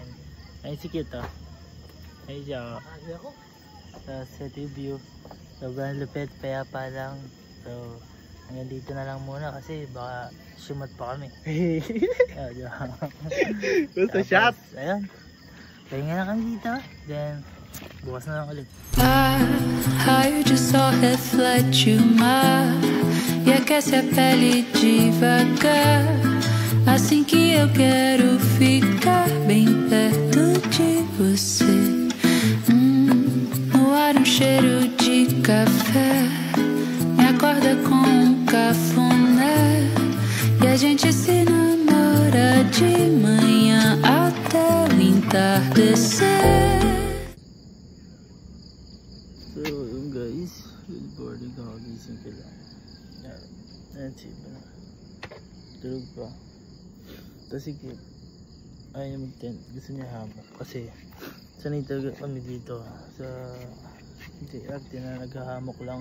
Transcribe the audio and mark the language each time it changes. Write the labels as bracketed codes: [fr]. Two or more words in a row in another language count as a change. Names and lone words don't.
[tl] Ayun si Cute, oh. Ayun siya, oh. Tapos ito yung view. Sobrang lupit, payapa lang. So, hanggang dito na lang muna kasi baka sumat pa kami. Gusto shot? Ayun. Pahinga na kami dito. Then, bukas na lang ulit. [pt] Raio de sol reflete o mar e aquece a pele devagar. Assim que eu quero ficar bem perto de você. No ar cheiro de café me acorda com um cafuné e a gente se namora de manhã até o entardecer. [tl] So, yun guys, [en] good morning, [tl] kakagising ko lang. Ayan si Iba na. Tulog pa. Tapos si Kip, ayaw niya mag-tent. Gusto niya hamok. Kasi, sanay talaga kami dito. Sa JRT na naghahamok lang.